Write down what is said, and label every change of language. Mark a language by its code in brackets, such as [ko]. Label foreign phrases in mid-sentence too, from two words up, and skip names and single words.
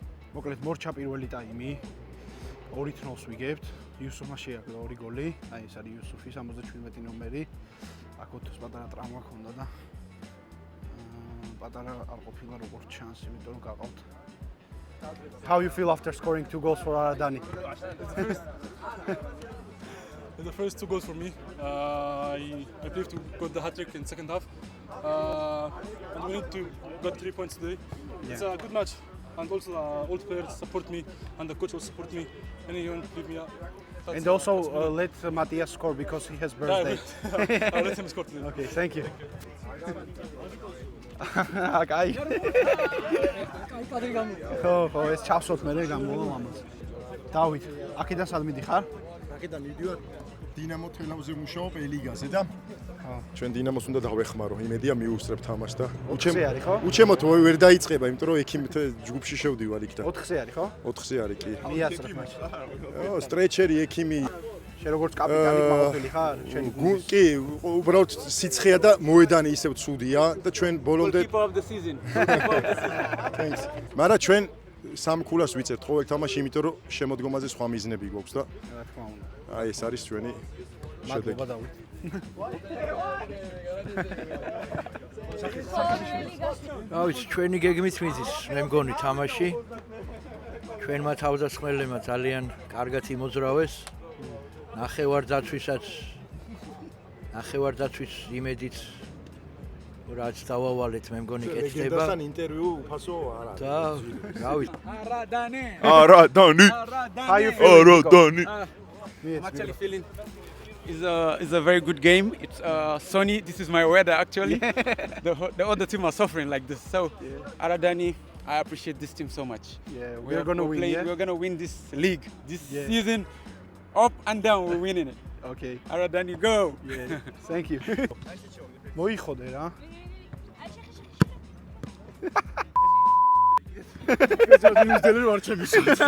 [ka] მოკლედ მორჩა პირველი ტაიმი 2-0-ს ვიგებთ. იუსუფმა შეაგრა 2 გოლი. აი ეს არის იუსუფი 77 ნომერი. აქ ოთოს პატარა ტრამვა ჰქონდა და პატარა არ ყოფილა როგორც ჩანს, იმიტომ რომ გაყავთ. [en] How you feel after scoring 2 goals for Aradani? The first 2 goals for me. I believe to got the hat-trick in second half. And we need to got 3 points today. It's a good match. And also all the players support me and the coach will support me. Anyone leave me up. And also let Matias score because he has birthday. I'll let him score today. Okay, thank you. [ka] Კაი. ხო, ეს ჩავსოთ მე გამოვა მამას. დავით, აქედან სად მიდიხარ? აქედან მიდივარ დინამო თელავზე მუშაობ ელიგაზე და ჩვენ დინამოს უნდა დავეხმარო, იმედია მიუსწრებ თამაშს და ოთხზე არის, ხო? უჩემოთ ვერ დაიწყება, იმიტომ რომ ექიმით ჯგუფში შევდივარ იქ და 4-ზე არის, ხო? 4-ზე არის კი. მიასწრებ მაშინ. სტრეჩერი, ექიმი. შენ როგორც კაპიტანი მაყოფილი ხარ? შენ კი, უბრალოდ სიცხეა და მოედანი ისევ ცუდია და ჩვენ ბოლომდე [en] of the season. Thanks. [ka] მაგრამ ჩვენ სამ ქულას ვიწერთ ყოველ თამაში, იმიტომ რომ შემოდგომაზე სხვა მიზნები გვაქვს და რა თქმა უნდა. აი ეს არის ჩვენი შედეგი. მადლობა დავით. რა ვიცი, ჩვენი გეგმით მიზის, მე მგონი თამაში. ჩვენმა თავდამსხმელებმა ძალიან კარგად იმოძრავეს. ნახევარ-დაცვის იმედით რაც დავავალეთ, მე მგონი კეთდება. ლეგენდასთან ინტერვიუ უფასო არ არის. და რა ვიცი, Aradani. არადანი. [en] How you feel? [ka] არადანი. [en] I'm actually feeling is a very good game. It's sunny. This is my weather actually. The other team are suffering like this. So Aradani, I appreciate this team so much. Yeah, we're going to win, yeah? We're going to win this league this season. Up and down, we're winning it. Okay. Aradani, go. Yeah. Thank you. [ka] მოიხოდე რა. ნიუზელენდი არ ჩემიშო.